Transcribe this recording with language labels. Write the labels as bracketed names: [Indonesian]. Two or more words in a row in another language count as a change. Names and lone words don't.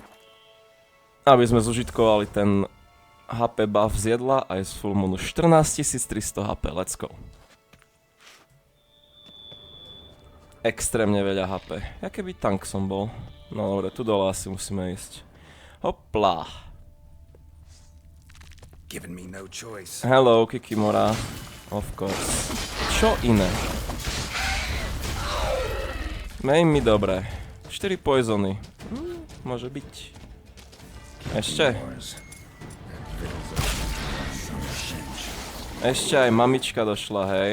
[Slovak] Aby sme zužitkovali ten HP buff z jedla aj z Full Moonu. [English] 14300 HP, let's go. [Slovak] Extrémne veľa HP. Ja keby tank som bol. No dobre, tu dole asi musíme ísť. Hopla. [English] Hello, Kikimora. Of course. [Slovak] Čo iné? Mej mi dobre. 4 poisony. Môže byť. Ešte. Ešte aj mamička došla, hej.